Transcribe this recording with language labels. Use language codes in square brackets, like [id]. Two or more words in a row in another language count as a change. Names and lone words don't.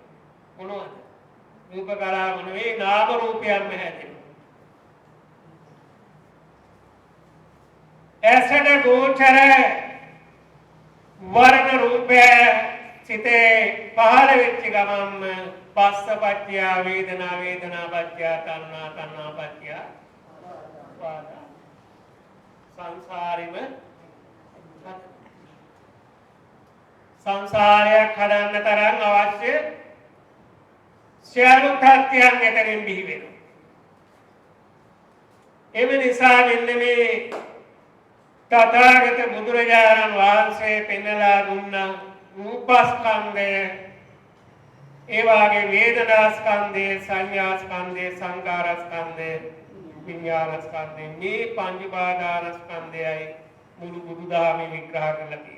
[si] මොනවද? රූප කලාප නෙවෙයි, නාම රූපයන්ම හැදෙනවා. ඇසට ගෝචර වර්ණ රූපය සිතේ පහළ වෙච්ච ගමන්ම [pi] පස්සපච්චය වේදනා වේදනා පච්චය තණ්හා තණ්හා පච්චය උපාදාන [si] සංසාරෙම සංසාරයක් හදන්න තරම් අවශ්‍ය සියලු තත්ත්වයන් එතනින් බිහි වෙනවා. එම නිසා මෙන්න මේ තථාගත බුදුරජාණන් වහන්සේ පෙන්වලා දුන්නා රූපස්කන්ධය, ඒ වගේ වේදනාස්කන්ධය, සංඥාස්කන්ධය, සංකාරස්කන්ධය, විඤ්ඤාණස්කන්ධය, මේ පංච උපාදානස්කන්ධයයි මුළු බුදුදහමේ විග්‍රහ කරලා තියෙන්නේ.